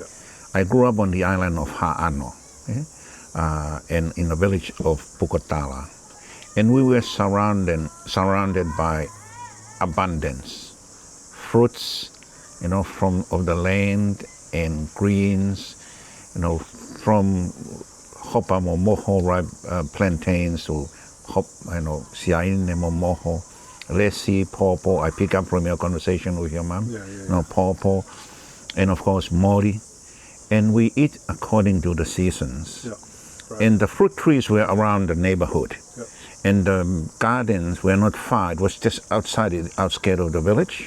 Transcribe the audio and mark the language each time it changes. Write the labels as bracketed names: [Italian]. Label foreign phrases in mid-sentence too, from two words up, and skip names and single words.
[English] I grew up on the island of Ha'ano, and in the village of Pukotala, and we were surrounded by abundance, fruits, from of the land, and greens, from [Tongan] hopa momoho [English] ripe plantains to [Tongan] siaine momoho, lesi, [English] pawpaw. I pick up from your conversation with your mom. Yeah. Pawpaw, and of course mori. And we eat according to the seasons. Yeah. Right. And the fruit trees were around the neighborhood. Yeah. And the gardens were not far. It was just outside the outskirts of the village.